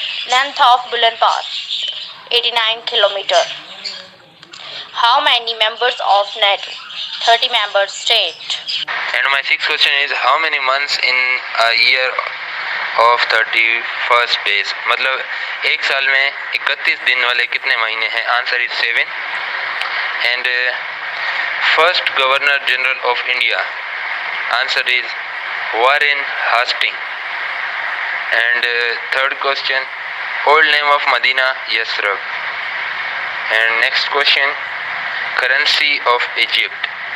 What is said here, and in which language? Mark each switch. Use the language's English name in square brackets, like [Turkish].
[English] Length of Bulan Pass, 89 km. How many members of NATO? 30 members, state. And my sixth question is, how many months in a year of 31st days? [Hindi] मतलब एक साल में 31 दिन वाले कितने महीने हैं? [English] Answer is 7. And first Governor General of India? Answer is Warren Hastings. And third question, old name of Medina? Yasrab. And next question, currency of Egypt?